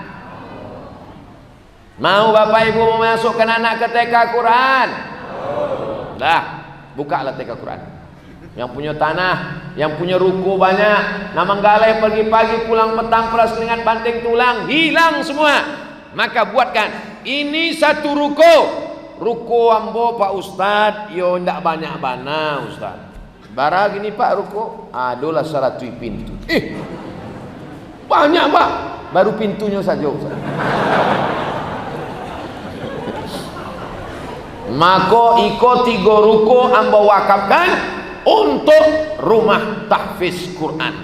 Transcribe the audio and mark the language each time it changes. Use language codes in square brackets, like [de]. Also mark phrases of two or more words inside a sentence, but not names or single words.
[id] Mau Bapak Ibu memasukkan anak ke TK Quran? Dah, bukalah TK Quran. Yang punya tanah, yang punya ruko banyak, na menggalai pagi-pagi pulang petang peras keringat banting tulang, hilang semua. Maka buatkan ini satu ruko ambo Pak Ustad, [min] yo ndak banyak bana [id] Ustad. [min] Bara gini Pak ruko, [id] adalah 100 pintu. Banyak Pak, baru pintunya saja Ustad. Maka iko 3 ruko ambo wakafkan untuk rumah tahfiz Quran.